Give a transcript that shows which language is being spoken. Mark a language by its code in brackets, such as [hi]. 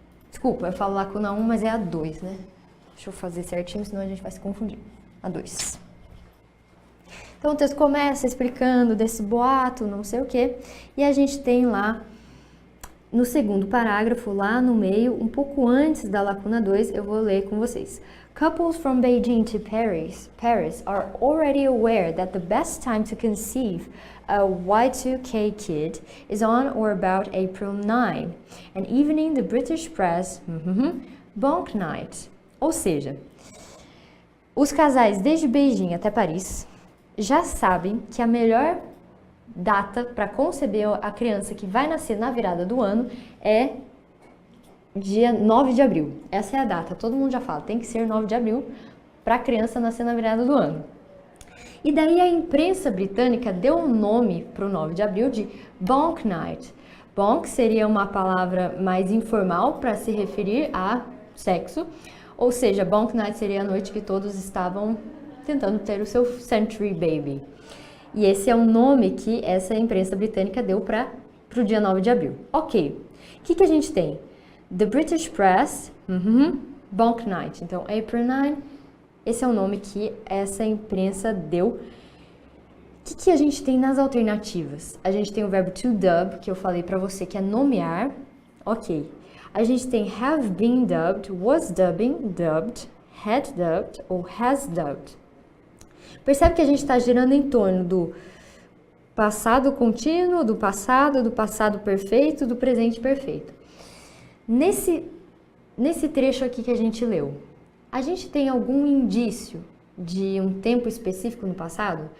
[pt] Desculpa, eu falo lacuna 1, mas é a 2, né? Deixa eu fazer certinho, senão a gente vai se confundir. A 2. Então o texto começa explicando desse boato, não sei o que, e a gente tem lá, no segundo parágrafo, lá no meio, um pouco antes da lacuna 2, eu vou ler com vocês. [en] Couples from Beijing to Paris are already aware that the best time to conceive a Y2K kid is on or about April 9, an evening the British press, bonk night. [pt] Ou seja, os casais desde Beijing até Paris já sabem que a melhor data para conceber a criança que vai nascer na virada do ano é dia 9 de abril. Essa é a data, todo mundo já fala, tem que ser 9 de abril para a criança nascer na virada do ano. E daí a imprensa britânica deu um nome para o 9 de abril de Bonk Night. Bonk seria uma palavra mais informal para se referir a sexo, ou seja, Bonk Night seria a noite que todos estavam tentando ter o seu Century Baby. E esse é o nome que essa imprensa britânica deu para o dia 9 de abril. Ok, o que a gente tem? [en] The British Press, Bonk Night. [pt] Então, April 9, esse é o nome que essa imprensa deu. O que a gente tem nas alternativas? A gente tem o verbo to dub, que eu falei para você, que é nomear. Ok. A gente tem [en] have been dubbed, was dubbing, dubbed, had dubbed [pt] ou [en] has dubbed. [pt] Percebe que a gente está girando em torno do passado contínuo, do passado perfeito, do presente perfeito. Nesse trecho aqui que a gente leu, a gente tem algum indício de um tempo específico no passado?